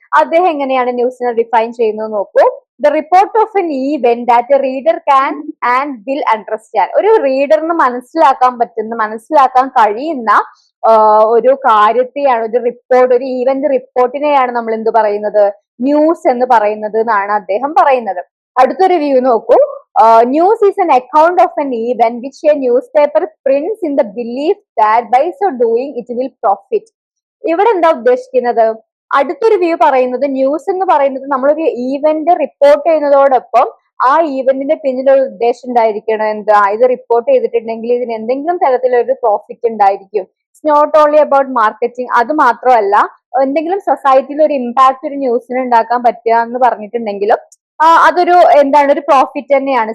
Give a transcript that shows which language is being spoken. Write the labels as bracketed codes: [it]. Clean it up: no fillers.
[ml] അദ്ദേഹം എങ്ങനെയാണ് ന്യൂസിനെ ഡിഫൈൻ ചെയ്യുന്നത് നോക്കൂ. [en] The report of an event that a reader can and will understand. [ml] ഒരു റീഡറിന് മനസ്സിലാക്കാൻ കഴിയുന്ന ഒരു കാര്യത്തെയാണ്, ഒരു റിപ്പോർട്ട്, ഒരു ഈവന്റ് റിപ്പോർട്ടിനെയാണ് നമ്മൾ എന്ത് പറയുന്നത്, ന്യൂസ് എന്ന് പറയുന്നത് എന്നാണ് അദ്ദേഹം പറയുന്നത്. അടുത്തൊരു വ്യൂ നോക്കൂ. [en] News is an account of an event which a newspaper prints in the belief that by so doing it will profit. [ml] ഇവിടെ എന്താ ഉദ്ദേശിക്കുന്നത്? അടുത്തൊരു വ്യൂ പറയുന്നത് ന്യൂസ് എന്ന് പറയുന്നത് നമ്മളൊരു ഈവന്റ് റിപ്പോർട്ട് ചെയ്യുന്നതോടൊപ്പം ആ ഈവന്റിന്റെ പിന്നിൽ ഒരു ഉദ്ദേശം ഉണ്ടായിരിക്കണം. എന്താ, ഇത് റിപ്പോർട്ട് ചെയ്തിട്ടുണ്ടെങ്കിൽ ഇതിന് എന്തെങ്കിലും തരത്തിലൊരു പ്രോഫിറ്റ് ഉണ്ടായിരിക്കും. [en] It's not only about marketing. [ml] അത് മാത്രമല്ല, എന്തെങ്കിലും സൊസൈറ്റിയിൽ ഒരു ഇമ്പാക്ട് ഒരു ന്യൂസിന് ഉണ്ടാക്കാൻ പറ്റുക എന്ന് പറഞ്ഞിട്ടുണ്ടെങ്കിലും അതൊരു എന്താണ്, ഒരു പ്രോഫിറ്റ് തന്നെയാണ്.